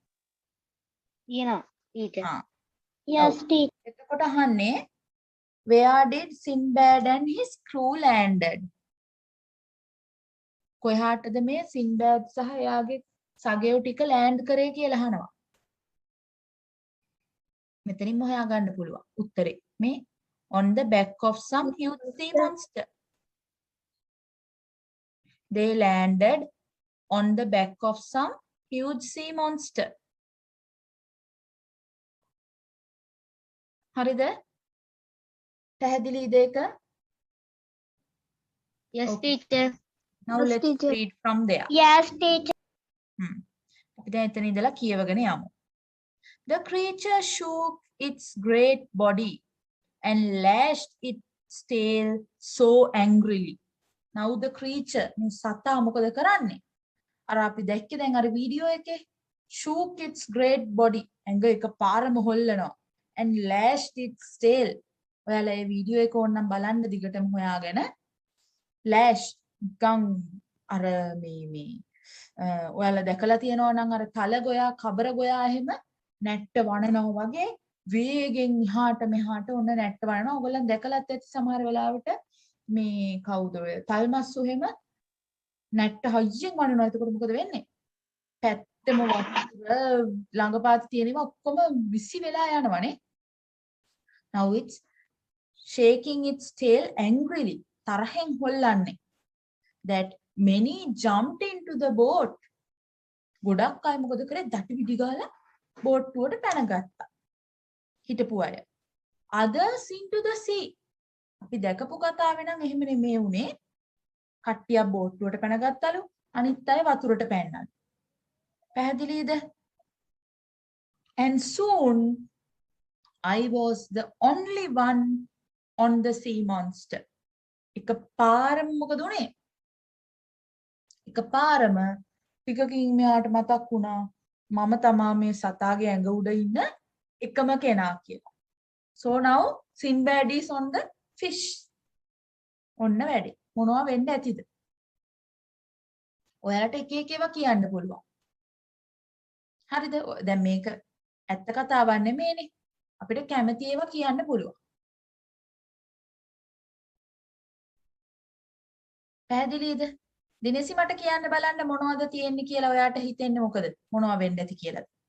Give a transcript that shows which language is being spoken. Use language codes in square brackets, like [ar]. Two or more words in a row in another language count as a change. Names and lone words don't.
[en] Teacher. yes teacher [si] එතකොට අහන්නේ [en] where did Sinbad and his crew landed [si] කොහාටද මේ Sinbad සහ එයාගේ සගයෝ ටික land කරේ කියලා අහනවා මෙතනින්ම හොයා ගන්න පුළුවන් උත්තරේ මේ [en] on the back of some huge sea monster they landed on the back of some huge sea monster [si] හරිද පැහැදිලිද ඒක [en] Yes, teacher. now Yes, let's teacher. read from there Yes, teacher. [si] අපි දැන් එතන ඉඳලා කියවගෙන යමු [en] the creature shook its great body and lashed its tail so angrily now the creature [si] මේ සතා මොකද කරන්නේ අර අපි දැක්කේ දැන් අර වීඩියෝ එකේ [en] shook its great body [si] ඇඟ එකපාරම හොල්ලනවා [en] and lashed its tail [si] ඔයාලා මේ වීඩියෝ එක ඕනනම් බලන්න දිගටම හොයාගෙන lash ගම් අර මේ ඔයාලා දැකලා තියෙනවා නම් අර තල ගොයා කබර ගොයා එහෙම නැට්ට වණනවා වගේ වේගෙන් එහාට මෙහාට ඔන්න නැට්ට වණනවා ඔයගොල්ලන් දැකලාත් ඇති සමහර වෙලාවට මේ කවුද ඔය තල්මස්සු එහෙම නැට්ට හයියෙන් වණනවා එතකොට මොකද වෙන්නේ පැත්තම වතුර ළඟපාත තියෙනවා ඔක්කොම විසි වෙලා යනවනේ [en] now it's shaking its tail angrily [si] තරහෙන් හොල්ලන්නේ [en] that many jumped into the boat [si] ගොඩක් අය මොකද කරේ දටි පිටි ගාලා බෝට්ටුවට පැන ගත්තා හිටපු අය [en] others into the sea [si] අපි දැකපු කතාවේ නම් එහෙම නෙමෙයි උනේ කට්ටියක් බෝට්ටුවට පැන ගත්තලු අනිත් අය වතුරට පැන්නලු පැහැදිලිද [en] and soon I was the only one on the sea monster [si] එකපාරම මොකද උනේ එකපාරම ටිකකින් මෙයාට මතක් වුණා මම තමා මේ සතාගේ ඇඟ උඩ ඉන්න එකම කෙනා කියලා [en] so now Sinbad is on the fish [si] ඔන්න වැඩි මොනවා වෙන්න ඇතිද ඔයාලට එක එක ඒවා කියන්න පුළුවන් හරිද දැන් මේක ඇත්ත කතාවක් නෙමෙයිනේ අපිට කැමති ඒවා කියන්න පුළුවන් පැහැදිලිද දිනේසි මට කියන්න බලන්න මොනවද තියෙන්නේ කියලා ඔයාට හිතෙන්නේ මොකද මොනවා වෙන්න ඇති කියලාද